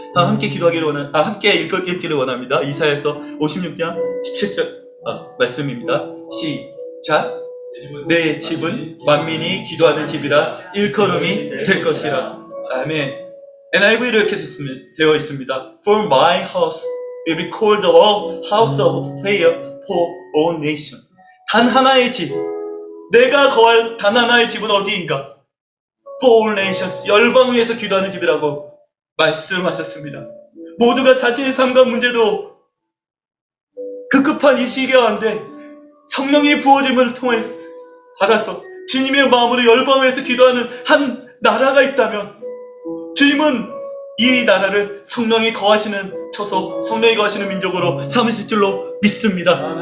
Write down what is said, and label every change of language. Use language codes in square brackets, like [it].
[ko] 함께 함께 읽기를 원합니다. 이사야서 56장 17절 말씀입니다. 시작. 내 집은 만민이 기도하는 집이라 일컬음이 될 것이라. 아멘. NIV로 이렇게 되어 있습니다. [en] For my house will be called a house of prayer for all nations. [ko] 단 하나의 집. 내가 거할 단 하나의 집은 어디인가? [en] For all nations, [ko] 열방 위에서 기도하는 집이라고 말씀하셨습니다. 모두가 자신의 삶과 문제도 급급한 이 시기 가운데 성령의 부어짐을 통해 받아서 주님의 마음으로 열방 위에서 기도하는 한 나라가 있다면 주님은 이 나라를 성령이 거하시는 처소, 성령이 거하시는 민족으로 삼으실 줄로 믿습니다.